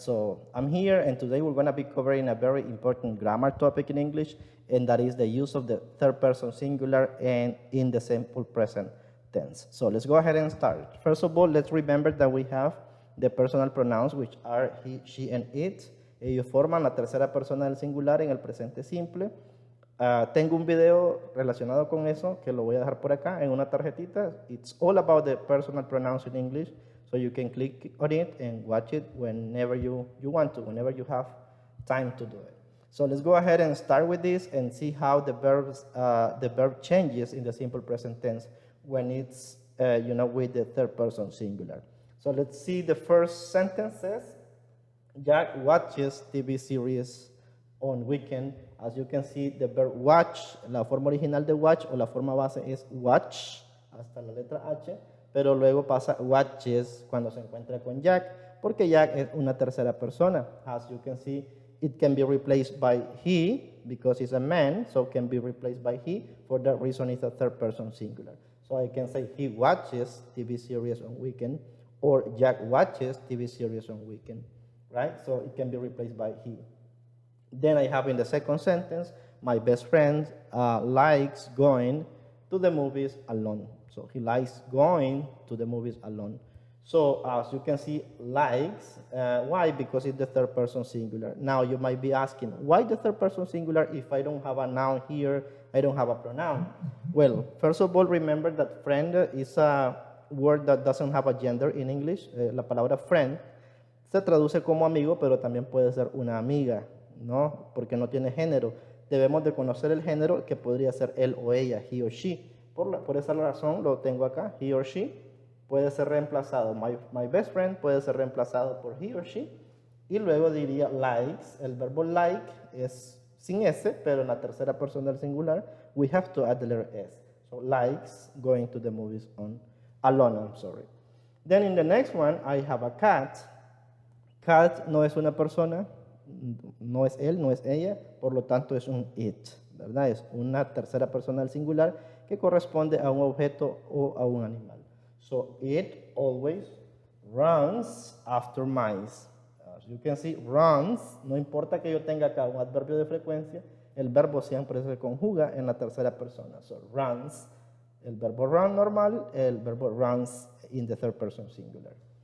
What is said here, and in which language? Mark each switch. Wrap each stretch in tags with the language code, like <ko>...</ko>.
<en>So I'm here and today we're gonna be covering a very important grammar topic in English, and that is the use of the third person singular and in the simple present tense. So let's go ahead and start. First of all, let's remember that we have the personal pronouns, which are he, she, and it.</en> <es>Ellos forman la tercera persona del singular en el presente simple. Tengo un video relacionado con eso que lo voy a dejar por acá en una tarjetita.</es> <en>It's all about the personal pronouns in English, so you can click on it and watch it whenever you want to, whenever you have time to do it. So let's go ahead and start with this and see how the verb changes in the simple present tense when it's with the third person singular. So let's see the first sentences. Jack watches TV series on weekend. As you can see, the verb watch,</en> <es>la forma original de watch o la forma base es watch, hasta la letra H, pero luego pasa watches cuando se encuentra con Jack, porque Jack es una tercera persona.</es> <en>As you can see, it can be replaced by he, because he's a man, so can be replaced by he. For that reason, it's a third person singular. So I can say he watches TV series on weekend, or Jack watches TV series on weekend, right? So it can be replaced by he. Then I have in the second sentence, my best friend likes going to the movies alone. So he likes going to the movies alone. So as you can see, likes, why? Because it's the third person singular. Now you might be asking, why the third person singular if I don't have a noun here, I don't have a pronoun? Well, first of all, remember that friend is a word that doesn't have a gender in English.</en> <es>La palabra friend se traduce como amigo, pero también puede ser una amiga, ¿no? Porque no tiene género. Debemos de conocer el género que podría ser él o ella,</es> <en>he or she.</en> <es>Por esa razón lo tengo acá,</es> <en>he or she.</en> <es>Puede ser reemplazado, my best friend puede ser reemplazado por he or she. Y luego diría likes, el verbo like es sin S, pero en la tercera persona del singular,</es> <en>we have to add the letter S. So likes going to the movies alone, I'm sorry. Then in the next one, I have a cat.</en> <es>Cat no es una persona, no es él, no es ella, por lo tanto es un it, ¿verdad? Es una tercera persona del singular que corresponde a un objeto o a un animal.</es> <en>So it always runs after mice. As you can see,</en> <es>runs, no importa que yo tenga acá un adverbio de frecuencia, el verbo siempre se conjuga en la tercera persona.</es> <en>So runs,</en> <es>el verbo run normal, el verbo</es> <en>runs in the third person singular.</en>